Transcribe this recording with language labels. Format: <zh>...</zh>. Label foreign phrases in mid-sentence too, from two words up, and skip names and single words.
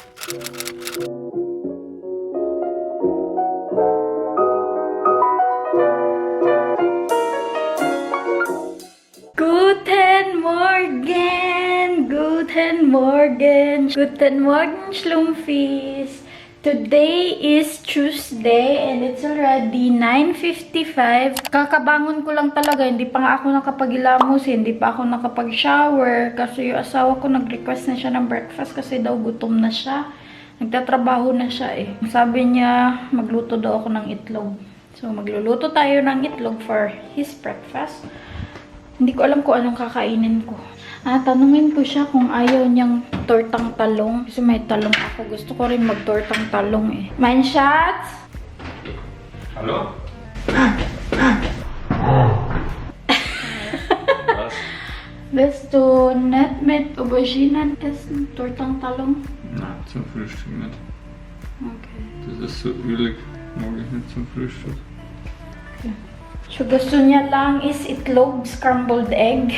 <de>Guten Morgen! Guten Morgen! Guten Morgen, Schlumpfies!</de> <en>Today is Tuesday and it's already 9:55.</en> <tl>Kakabangon ko lang talaga. Hindi pa nga ako nakapag-ilamos. Hindi pa ako nakapag-shower. Kasi yung asawa ko nag-request na siya ng breakfast kasi daw gutom na siya. Nagtatrabaho na siya eh. Sabi niya magluto daw ako ng itlog. So magluluto tayo ng itlog</tl> <en>for his breakfast.</en> <tl>Hindi ko alam kung anong kakainin ko. Tanungin ko siya kung ayaw niyang tortang talong. Kasi may talong ako. Gusto ko rin mag-tortang talong eh.</tl> <de>Mein Schatz? Hallo? Was? Willst du nicht mit Auberginen essen?</de> <tl>Tortang talong?</tl> <de>Nein, zum Frühstück nicht. Okay. Das ist so ölig. Mag ich nicht zum Frühstück.</de> <tl>So, gusto niya lang is itlog,</tl> <en>scrambled egg.</en>